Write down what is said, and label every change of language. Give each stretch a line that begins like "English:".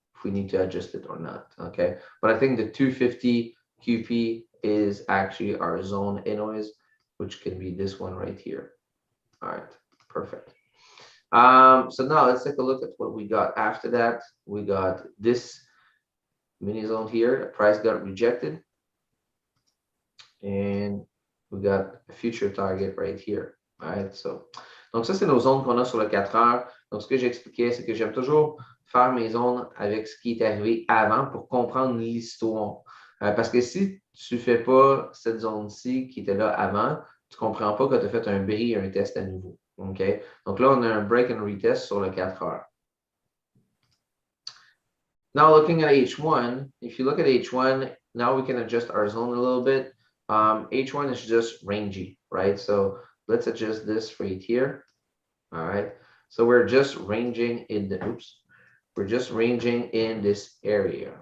English: if we need to adjust it or not. Okay, but I think the 250 QP is actually our zone anyways, which can be this one right here. All right, perfect. So now let's take a look at what we got after that. We got this mini zone here. The price got rejected, and we got a future target right here. All right, so
French: donc ça c'est nos zones qu'on a sur le 4 heures. Donc ce que j'expliquais, c'est que j'aime toujours faire mes zones avec ce qui est arrivé avant pour comprendre l'histoire. Parce que si tu fais pas cette zone-ci qui était là avant, tu comprends pas que tu as fait un bris et un test à nouveau. OK? Donc là, on a un
English: break and retest
French: sur le 4 heures.
English: Now looking at H1, if you look at H1, now we can adjust our zone a little bit. H1 is just rangy, right? So let's adjust this right here. All right. So we're just ranging in the, oops, we're just ranging in this area.